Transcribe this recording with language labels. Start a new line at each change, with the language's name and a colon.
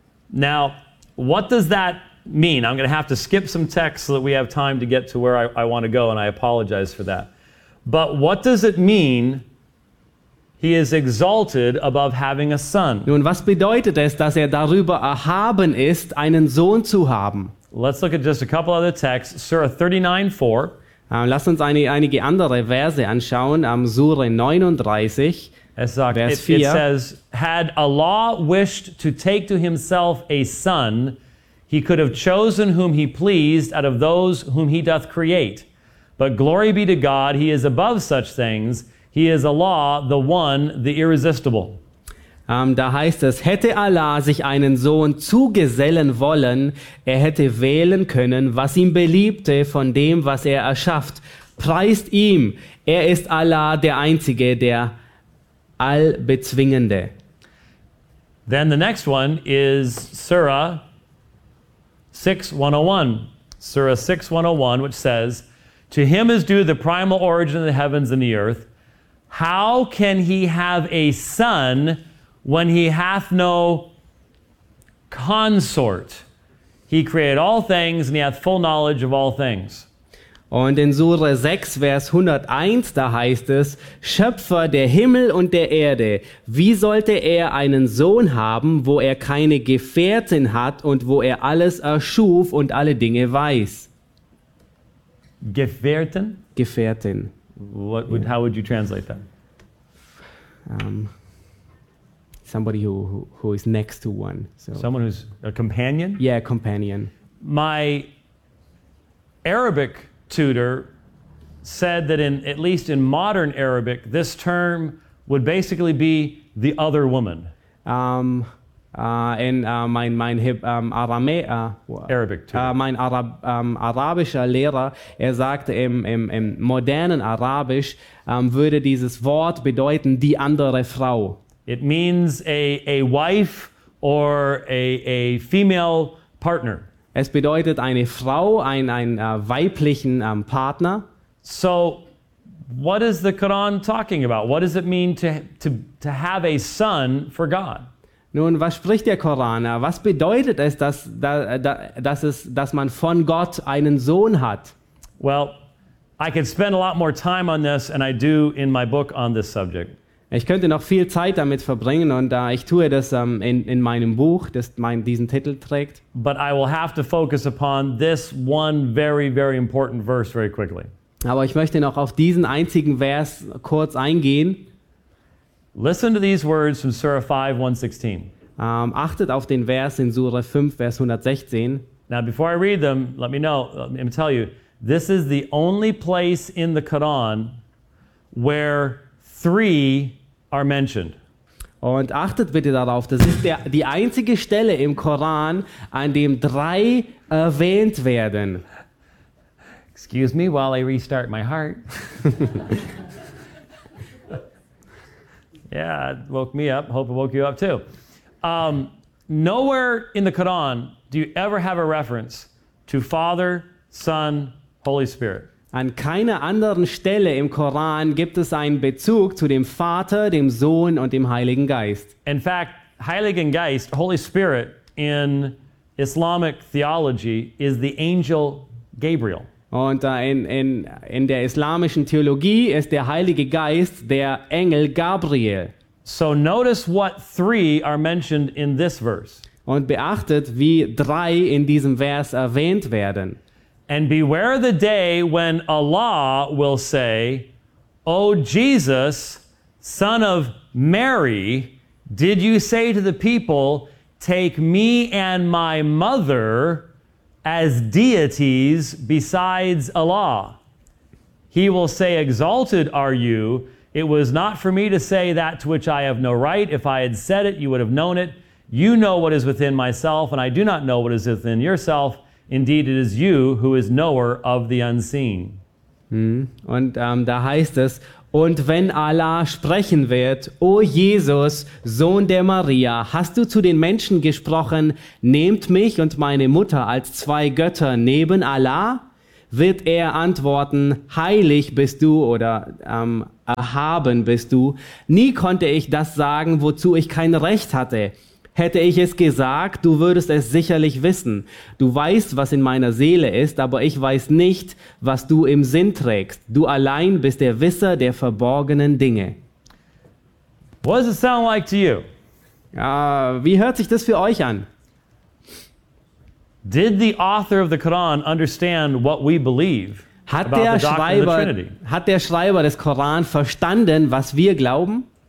English: Now, what does that mean? I'm going to have to skip some text so that we have time to get to where I want to go, and I apologize for that. But what does it mean he is exalted above having a son?
German: Nun, was bedeutet es, dass er darüber erhaben ist, einen Sohn zu haben?
English: Let's look at just a couple other texts. Surah 39:4.
German: Lass uns einige andere Verse anschauen. Surah 39, Vers 4.
English: It says, had Allah wished to take to himself a son, he could have chosen whom he pleased out of those whom he doth create. But glory be to God, he is above such things. He is Allah, the one, the irresistible.
German: Da heißt es, hätte Allah sich einen Sohn zugesellen wollen, er hätte wählen können, was ihm beliebte von dem, was er erschafft. Preist ihm, er ist Allah, der Einzige, der Allbezwingende.
English: Then the next one is Surah 6:101, which says, to him is due the primal origin of the heavens and the earth. How can he have a son when he hath no consort? He created all things and he hath full knowledge of all things.
German: Und in Sura 6, Vers 101, da heißt es, Schöpfer der Himmel und der Erde, wie sollte er einen Sohn haben, wo er keine Gefährtin hat und wo er alles erschuf und alle Dinge weiß? Gefährtin? Gefährtin.
English: What would, how would you translate that? Somebody who is next to one. So. Someone who's a companion? Yeah, companion. My Arabic tutor said that in at least in modern Arabic, this term would basically be the other woman.
German: Arabischer Lehrer, er sagte im modernen Arabisch würde dieses Wort bedeuten die andere Frau.
English: It means a wife or a female partner.
German: Es bedeutet eine Frau, weiblichen Partner.
English: So what is the Quran talking about? What does it mean to have a son for God?
German: Nun, was spricht der Koran? Was bedeutet es, dass man von Gott einen Sohn hat?
English: Well, I could spend a lot more time on this and I do in my book on this subject.
German: Ich könnte noch viel Zeit damit verbringen und ich tue das in meinem Buch, das diesen Titel trägt.
English: But I will have to focus upon this one very, very important verse very quickly.
German: Aber ich möchte noch auf diesen einzigen Vers kurz eingehen.
English: Listen to these words from Surah 5:116.
German: Achtet auf den Vers in Surah 5, Vers 116.
English: Now, before I read them, let me tell you, this is the only place in the Quran where three are mentioned.
German: Und achtet bitte darauf, das ist die einzige Stelle im Koran, an dem drei erwähnt werden.
English: Excuse me while I restart my heart. Yeah, it woke me up. Hope it woke you up too. Nowhere in the Quran do you ever have a reference to Father, Son, Holy Spirit.
German: An keiner anderen Stelle im Koran gibt es einen Bezug zu dem Vater, dem Sohn und dem Heiligen Geist.
English: In fact, Heiligen Geist, Holy Spirit in Islamic theology is the angel Gabriel.
German: Und in der islamischen Theologie ist der Heilige Geist der Engel Gabriel.
English: So notice what three are mentioned in this verse.
German: Und beachtet, wie drei in diesem Vers erwähnt werden.
English: And beware the day when Allah will say, O Jesus, son of Mary, did you say to the people, take me and my mother as deities besides Allah? He will say, exalted are you. It was not for me to say that to which I have no right. If I had said it, you would have known it. You know what is within myself, and I do not know what is within yourself. Indeed, it is you who is knower of the unseen.
German: Und da heißt es, Und wenn Allah sprechen wird, O Jesus, Sohn der Maria, hast du zu den Menschen gesprochen, nehmt mich und meine Mutter als zwei Götter neben Allah? Wird er antworten, heilig bist du oder erhaben bist du. Nie konnte ich das sagen, wozu ich kein Recht hatte. Hätte ich es gesagt, du würdest es sicherlich wissen. Du weißt, was in meiner Seele ist, aber ich weiß nicht, was du im Sinn trägst. Du allein bist der Wisser der verborgenen Dinge.
English: What does it sound like to you?
German: Wie hört sich das für euch an?
English: Did the author of the Quran understand what we believe about the doctrine of the Trinity?
German: Hat der Schreiber des Koran verstanden, was wir glauben?